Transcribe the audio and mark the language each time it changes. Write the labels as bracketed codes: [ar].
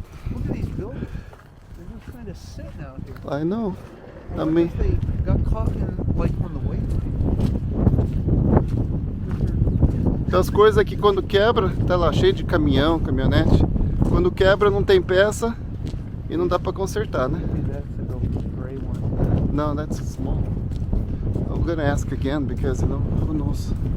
[en] Look at these buildings. They're just kind of sitting out here. I know. I I wonder mean, if they got caught in, like, on the way. [pt] então as coisas aqui quando quebra, tá lá cheio de caminhão, caminhonete. Quando quebra não tem peça e não dá para consertar, né? [en] Maybe that's the little gray one. No, that's small. I'm gonna ask again because, you know, who knows?